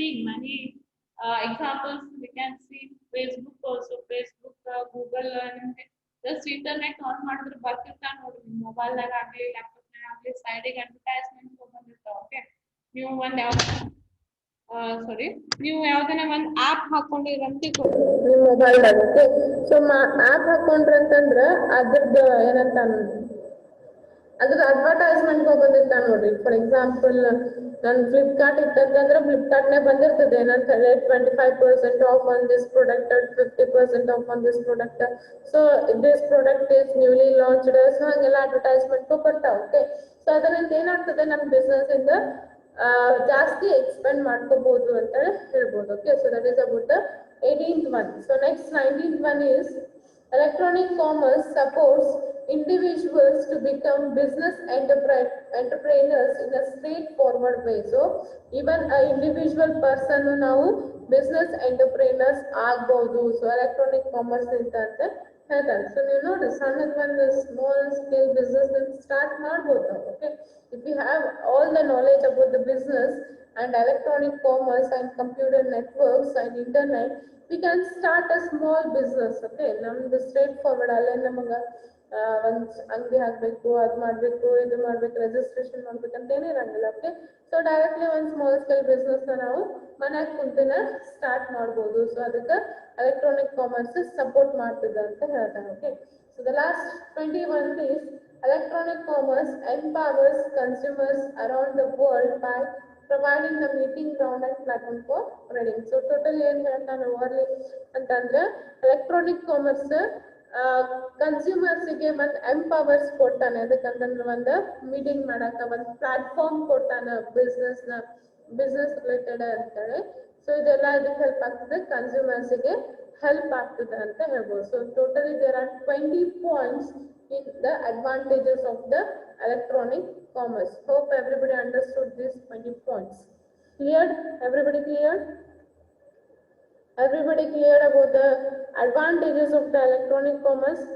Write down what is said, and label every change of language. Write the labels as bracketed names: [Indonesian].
[English] many examples we can see Facebook also. [Kannada] Facebook, Google, and just internet on ಮಾಡಿದ್ರೆ ಬರ್ತಿರ್ತಾ ನೋಡ್ರಿ mobile ನಾಗ ಆಗಲಿ laptop ನಾಗ ಆಗಲಿ ಸೈಡಿಗೆ ಅಡ್ವರ್ಟೈಸ್ಮೆಂಟ್ ಬಂದಿರ್ತಾವ. ಓಕೆ, ನೀವು ಒಂದು ಯಾವ ಸಾರಿ ನೀವು ಯಾವ್ದನ್ನ ಒಂದು ಆಪ್ ಹಾಕೊಂಡಿರಂತ ನಿಮ್ಮ ಮೊಬೈಲ್ದಾಗ. ಓಕೆ, ಸೊ ಆಪ್ ಹಾಕೊಂಡ್ರಿ ಅಂತಂದ್ರ ಅದ್ರದ್ದು ಏನಂತ ಅದ್ರ ಅಡ್ವರ್ಟೈಸ್ಮೆಂಟ್ ಬಂದಿರ್ತಾವ ನೋಡ್ರಿ. ಫಾರ್ ಎಕ್ಸಾಂಪಲ್ ನಾನು ಫ್ಲಿಪ್ಕಾರ್ಟ್ ಇತ್ತಂದ್ರೆ ಫ್ಲಿಪ್ಕಾರ್ಟ್ನೇ ಬಂದಿರ್ತದೆ ಏನಂತಾರೆ [English] 25% off on this product, 50% off on this product, so this product is newly launched, [Kannada] so ಹಂಗೆಲ್ಲ ಅಡ್ವರ್ಟೈಸ್ಮೆಂಟ್ ಬರ್ತಾವ. ಓಕೆ, ಸೊ ಅದರಿಂದ ಏನಾಗ್ತದೆ ನಮ್ಮ ಬಿಸ್ನೆಸ್ ಇಂದ ಜಾಸ್ತಿ ಎಕ್ಸ್ಪೆಂಡ್ ಮಾಡ್ಕೋಬಹುದು ಅಂತ ಹೇಳ್ಬೋದು. [English] Okay, so that is about the 18th one. So next 19th one is electronic commerce supports individuals to become business entrepreneurs in a straightforward way. So even a individual person now business entrepreneurs [Kannada] ಆಗಬಹುದು. So electronic commerce ಅಂತ ಹೇಳ್ತಾರೆ. So ನೀವು ನೋಡಿ ಸಣ್ಣದ ಒಂದು small scale business start ಮಾಡ್ಬೋದು. [English] Okay, if you have all the knowledge about the business and electronic commerce and computer networks and internet, we can start a small business. [Kannada] Okay, ನಮ್ದು straight forward ಅಲ್ಲೇ ನಮಗೆ ಒಂದು ಅಂಗಡಿ ಹಾಕಬೇಕು, ಅದು ಮಾಡಬೇಕು, ಇದು ಮಾಡಬೇಕು, ರಿಜಿಸ್ಟ್ರೇಷನ್ ಮಾಡ್ಬೇಕಂತ ಏನಿರಂಗಿಲ್ಲ. ಓಕೆ, ಸೊ ಡೈರೆಕ್ಟ್ಲಿ ಒಂದು ಸ್ಮಾಲ್ ಸ್ಕೇಲ್ ಬಿಸ್ನೆಸ್ನ ನಾವು ಮನ್ಯಾಗ ಕುಂತಿನ ಸ್ಟಾರ್ಟ್ ಮಾಡ್ಬೋದು. ಸೊ ಅದಕ್ಕೆ ಎಲೆಕ್ಟ್ರಾನಿಕ್ ಕಾಮರ್ಸ್ ಸಪೋರ್ಟ್ ಮಾಡ್ತಿದೆ ಅಂತ ಹೇಳ್ತಾರೆ. [English] Okay, so the last 21 is electronic commerce empowers consumers around the world by providing the meeting ground and platform for trading. [Kannada] So total ಏನ್ ಹೇಳ್ತಾನೆ ಓವರ್ಲಿ ಅಂತಂದ್ರೆ ಎಲೆಕ್ಟ್ರಾನಿಕ್ ಕಾಮರ್ಸ್ ಕನ್ಸ್ಯೂಮರ್ಸ್ಗೆ ಒಂದು empowers ಕೊಡ್ತಾನೆ. ಅದಕ್ಕಂತಂದ್ರೆ ಒಂದು ಮೀಟಿಂಗ್ ಮಾಡಕ ಒಂದು ಪ್ಲಾಟ್ಫಾರ್ಮ್ ಕೊಡ್ತಾನೆ ಬಿಸ್ನೆಸ್ ರಿಲೇಟೆಡ್ ಅಂತೇಳಿ. ಸೊ ಇದೆಲ್ಲ ಇದಕ್ಕೆ ಹೆಲ್ಪ್ ಆಗ್ತದೆ, ಕನ್ಸ್ಯೂಮರ್ಸ್ಗೆ ಹೆಲ್ಪ್ ಆಗ್ತದೆ ಅಂತ ಹೇಳ್ಬೋದು. [English] So totally there are 20 points in the advantages of the electronic commerce. Hope everybody understood these 20 points. Cleared? Everybody cleared? Everybody cleared about the advantages of the electronic commerce?